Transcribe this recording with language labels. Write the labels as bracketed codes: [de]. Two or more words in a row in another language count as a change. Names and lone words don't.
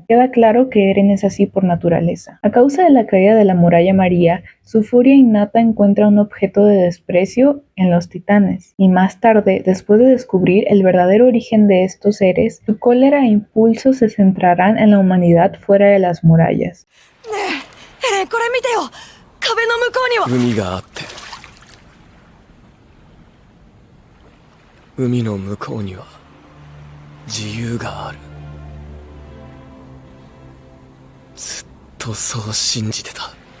[es] Queda claro que Eren es así por naturaleza. A causa de la caída de la muralla María, su furia innata encuentra un objeto de desprecio en los titanes, y más tarde, después de descubrir el verdadero origen de estos seres, su cólera e impulso se centrarán en la humanidad fuera de las murallas. [ja] 壁の向こうには海があって海の向こうには自由がある。ずっとそう信じてた。